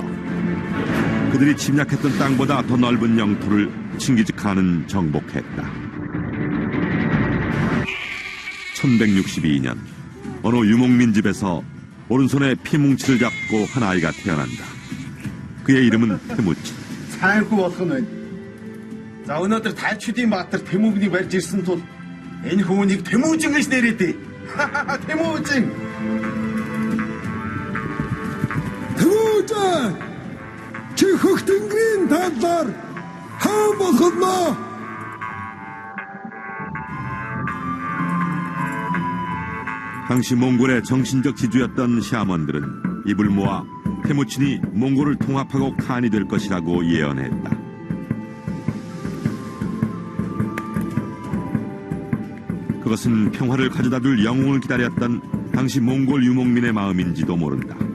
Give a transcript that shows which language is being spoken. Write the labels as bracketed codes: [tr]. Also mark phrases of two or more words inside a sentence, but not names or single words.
[ko] 그들이 침략했던 땅보다 더 넓은 영토를 칭기즈칸은 정복했다. 1162년 어느 유목민 집에서 오른손에 피뭉치를 잡고 한 아이가 태어난다. 그의 이름은 태무친. [mn] Сайнхүү болох нь байна. За өнөөдөр тайчдын баатар Тэмүүгний барьж ирсэн тул энэ хүүнийг Тэмүүжин гэж нэрээдээ. Тэмүүжин. Тэмүүжин! Чи хөх тэнгэрийн талаар хаан болох нь? [ko] 당시 몽골의 정신적 지주였던 샤먼들은 입을 모아 태무친이 몽골을 통합하고 칸이 될 것이라고 예언했다. 그것은 평화를 가져다줄 영웅을 기다렸던 당시 몽골 유목민의 마음인지도 모른다.